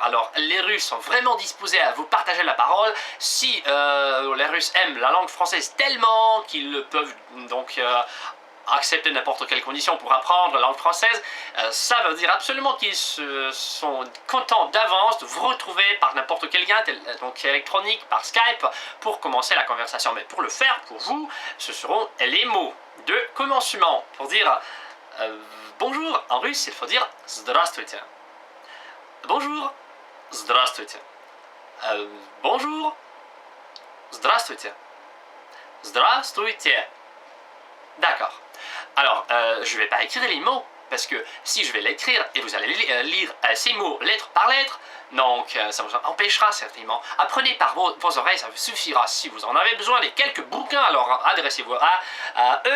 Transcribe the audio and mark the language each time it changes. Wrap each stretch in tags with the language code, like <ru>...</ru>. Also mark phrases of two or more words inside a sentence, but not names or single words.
<fr>Alors les Russes sont vraiment disposés à vous partager la parole. Si les Russes aiment la langue française tellement qu'ils peuvent donc accepter n'importe quelle condition pour apprendre la langue française, ça veut dire absolument qu'ils sont contents d'avance de vous retrouver par n'importe quel lien, donc électronique, par Skype, pour commencer la conversation. Mais pour le faire, pour vous, ce seront les mots de commencement. Pour dire bonjour, en russe, il faut dire здравствуйте. Bonjour, здравствуйте. Bonjour, здравствуйте.</fr> <ru>Здравствуйте.</ru> <fr>D'accord. Alors, je ne vais pas écrire les mots, parce que si je vais l'écrire et vous allez lire ces mots lettre par lettre, donc ça vous empêchera certainement. Apprenez par vos oreilles, ça vous suffira. Si vous en avez besoin des quelques bouquins, alors adressez-vous à eux.</fr>